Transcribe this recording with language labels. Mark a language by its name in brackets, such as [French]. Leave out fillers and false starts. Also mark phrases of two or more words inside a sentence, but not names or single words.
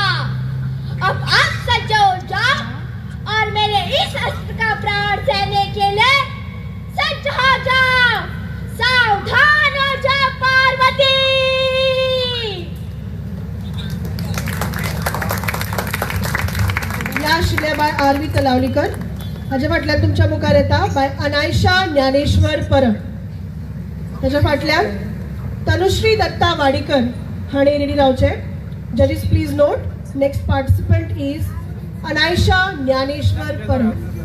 [Hindi] अब आप सज्ज हो जाओ और मेरे इस अस्त्र का प्राण सहने के लिए सज्ज हो जाओ. सावधान हो जाओ पार्वती. [Konkani] या शिले बाय आर.व्ही. तलावलीकर. हाज्या फाटल्यान तुमच्या मुखार येता बाय अनायशा ज्ञानेश्वर परब. ताच्या फाटल्यान तनुश्री दत्ता वाडीकर हाणें रेडी रावचे. [English] Judges please note next participant is अनायशा ज्ञानेश्वर परब.